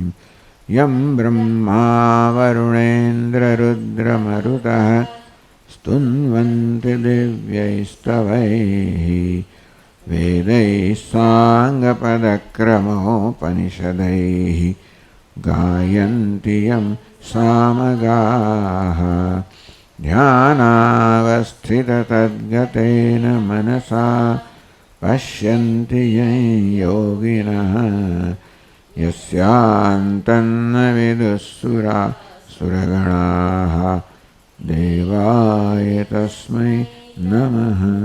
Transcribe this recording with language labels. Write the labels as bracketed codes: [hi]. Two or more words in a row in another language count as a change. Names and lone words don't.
[sa] યં બ્રહ્મા વરુણેન્દ્રરુદ્રમરુતઃ સ્તુન્વન્તિ દિવ્યૈસ્તવૈઃ વેદૈः સાંગપદક્રમોપનિષदैः ગાયन्ति યં સામગાः. ध्यानावस्थिततद्गतेन मनसा पश्यन्ति यं योगिनः यस्यान्तन्न विदुःसुरासुरगणाः देवाय तस्मै नमः.